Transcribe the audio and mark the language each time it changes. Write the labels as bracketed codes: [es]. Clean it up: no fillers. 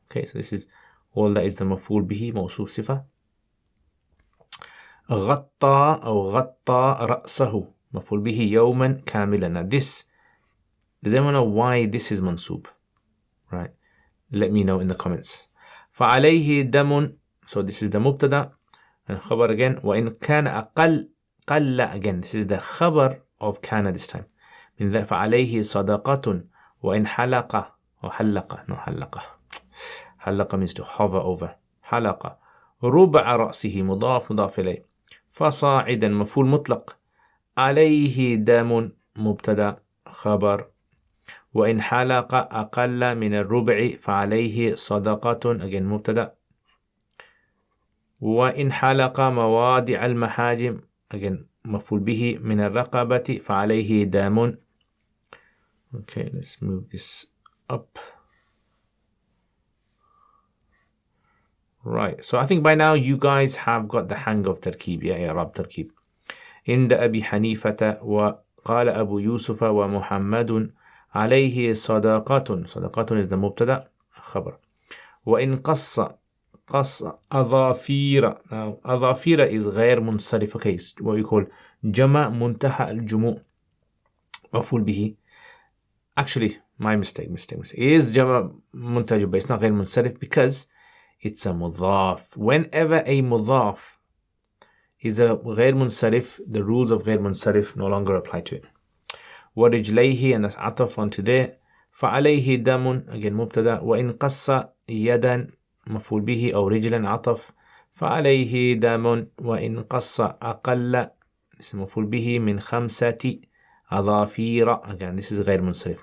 [en] Okay, so this is all that is the مفعول به موصوف صفة. [ar] غطى أو غطى رأسه مفعول به يوما كاملا. [en] Now this, does anyone know why this is mansub? Right, let me know in the comments. [ar] فعليه دم, [en] so this is the مبتدا and خبر again. [ar] وإن كان أقل قل, [en] again this is the خبر of كان this time. [ar] من ذلك فعليه صدقة. [en] وإن حلق or حلق, no حلق means to hover over. [ar] حلق ربع رأسه مضاف إليه. فصاعدا مفعول مطلق. عليه دم مبتدا خبر. وإن حلق أقل من الربع فعليه صدقة, again مبتدا. وإن حلق مواضع المحاجم, again مفعول به من الرقبة فعليه دم. [en] Okay, let's move this up. Right, so I think by now you guys have got the hang of تركيب, إعراب تركيب. [ar] عند أبي حنيفة وقال أبو يوسف ومحمد عليه صداقة. صداقة is the مبتدا خبر. وإن قص أظافير. Now أظافير is غير منصرف, okay, [en] what we call [ar] جمع منتهى الجموع مفعول به. [en] Actually, my mistake. It is جمع منتهى الجموع, but it's not غير منصرف because it's a mudhaf. Whenever a mudhaf is a غير منصرف, the rules of غير منصرف no longer apply to it. ورجليه, and that's عطف onto there. [ar] فعليه دم, again مبتدا. وإن قص يدا مفعول به أو رجلا عطف. فعليه دم. وإن قص أقل, [en] this is [ar] مفعول به من 5 أظافير, again this is غير منصرف.